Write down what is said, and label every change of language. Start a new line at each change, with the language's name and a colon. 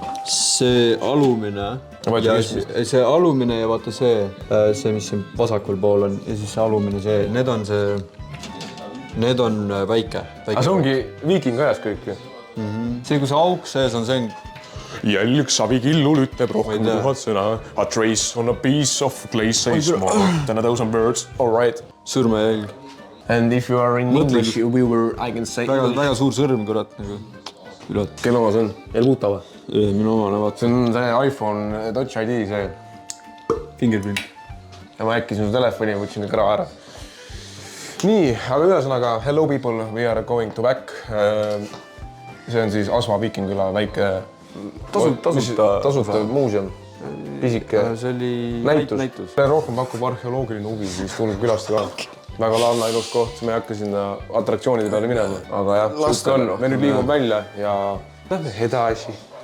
Estonian: See alumine ja see alumine ja vaata see, mis siin vasakul pool on ja siis see alumine, need on väike. Aga see ongi viikingi ajas kõik ju? See, kui see auk sees on, see on... Jälg savikillul ütleb rohkem 1000 sõna.
English: A trace on a piece of glaze says more than a thousand words. All right.
Estonian: Sõrmejälg.
English: And if you are in English, I can say...
Estonian: Väga suur sõrm, kurat. Kelle oma see on? Elbuta või? Minu omane, vaata. See on see iPhone Touch ID, see.
English: Fingerprint.
Estonian: Ja ma äkkisin su telefoni ja võtsin kõik ära. Nii, aga ühesõnaga,
English: hello people, we are going to back.
Estonian: See on siis Asva Viikingüla väike tasuta muuseum. Pisike näitus. Rohkem pakub arheoloogiline huvi, siis tulnud külastada. Väga laanna ilus koht, me ei hakka sinna atraktsioonide peale minema. Aga jah, me nüüd liigume välja ja lähme edasi.